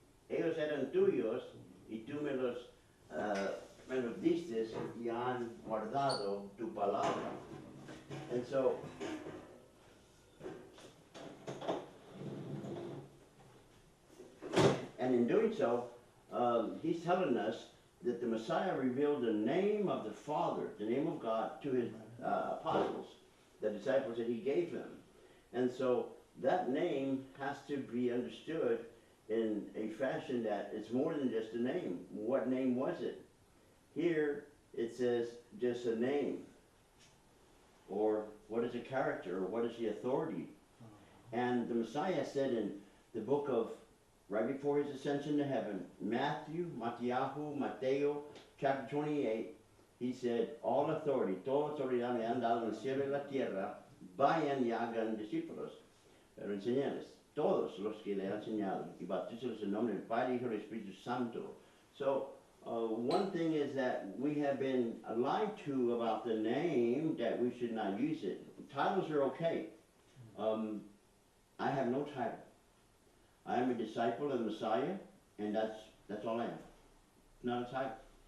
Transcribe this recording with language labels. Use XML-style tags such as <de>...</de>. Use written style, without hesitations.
<es>Ellos eran tuyos y tú me los diste y han guardado tu palabra.</es> <en>And so, and in doing so, he's telling us that the Messiah revealed the name of the Father, the name of God, to his apostles, the disciples that he gave them. And so that name has to be understood in a fashion that it's more than just a name. What name was it? Here it says just a name. Or what is a character? Or what is the authority? And the Messiah said in the book of, right before his ascension to heaven, Matthew, Mateo, chapter 28, he said, all authority,</en> <es>toda autoridad me han dado en el cielo y la tierra, vayan y hagan discípulos, pero enseñarles, todos los que le han enseñado, y bautícelos en nombre del Padre, Hijo y Espíritu Santo.</es> <en>So, one thing is that we have been lied to about the name, that we should not use it. Titles are okay. I have no title. I am a disciple of the Messiah, and that's all I am. Not a title.</en>